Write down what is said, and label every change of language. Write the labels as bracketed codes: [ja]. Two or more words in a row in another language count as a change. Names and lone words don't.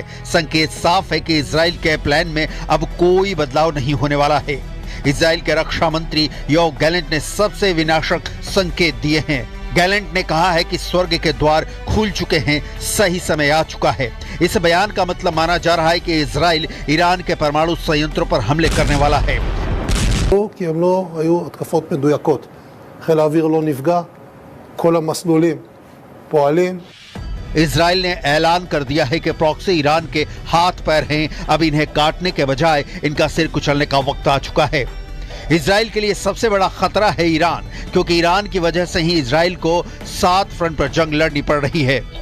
[hi] संकेत साफ है कि इजराइल के प्लान में अब कोई बदलाव नहीं होने वाला है। इजराइल के रक्षा मंत्री योव गैलेंट ने सबसे विनाशक संकेत दिए हैं। गैलेंट ने कहा है कि स्वर्ग के द्वार खुल चुके हैं, सही समय आ चुका है। इस बयान का मतलब माना जा रहा है कि इजराइल ईरान के परमाणु संयंत्रों पर हमले करने वाला है। [he] כי הם לא היו התקפות מדויקות. חיל האוויר לא נפגע, כל המסלולים פועלים. [hi] इजराइल ने ऐलान कर दिया है कि प्रॉक्सी ईरान के हाथ पैर हैं। अब इन्हें काटने के बजाय इनका सिर कुचलने का वक्त आ चुका है। इजराइल के लिए सबसे बड़ा खतरा है ईरान, क्योंकि ईरान की वजह से ही इजराइल को 7 फ्रंट पर जंग लड़नी पड़ रही है।